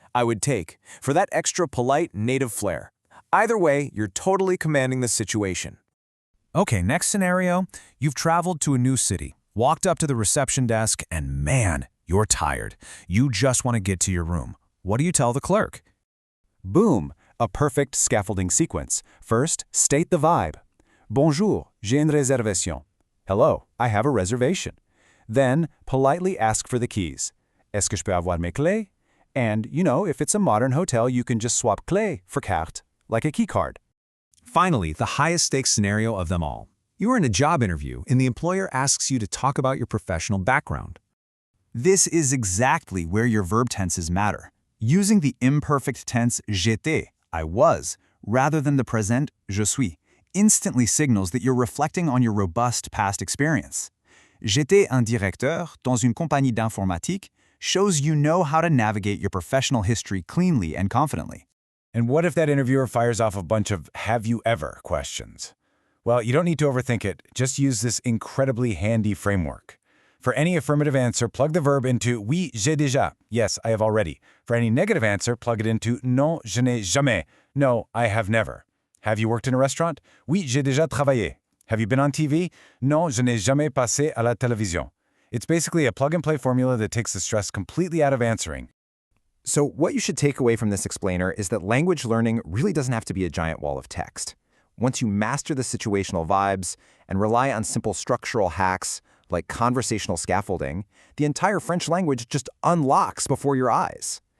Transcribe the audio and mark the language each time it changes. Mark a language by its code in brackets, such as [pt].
[en] I would take, for that extra polite native flair. Either way, you're totally commanding the situation. Okay, next scenario. You've traveled to a new city, walked up to the reception desk, and man, you're tired. You just want to get to your room. What do you tell the clerk? Boom, a perfect scaffolding sequence. First, state the vibe. [fr] Bonjour, j'ai une réservation. [en] Hello, I have a reservation. Then, politely ask for the keys. [fr] Est-ce que je peux avoir mes clés? [en] And, if it's a modern hotel, you can just swap clés for carte, like a key card. Finally, the highest stakes scenario of them all. You are in a job interview, and the employer asks you to talk about your professional background. This is exactly where your verb tenses matter. Using the imperfect tense j'étais, I was, rather than the present je suis, instantly signals that you're reflecting on your robust past experience. [fr] J'étais un directeur dans une compagnie d'informatique [en] shows you know how to navigate your professional history cleanly and confidently. And what if that interviewer fires off a bunch of have you ever questions? Well, you don't need to overthink it. Just use this incredibly handy framework. For any affirmative answer, plug the verb into [fr] oui, j'ai déjà. [en] Yes, I have already. For any negative answer, plug it into [fr] non, je n'ai jamais. [en] No, I have never. Have you worked in a restaurant? [fr] Oui, j'ai déjà travaillé. [en] Have you been on TV? [fr] Non, je n'ai jamais passé à la télévision. [en] It's basically a plug-and-play formula that takes the stress completely out of answering. So what you should take away from this explainer is that language learning really doesn't have to be a giant wall of text. Once you master the situational vibes and rely on simple structural hacks like conversational scaffolding, the entire French language just unlocks before your eyes.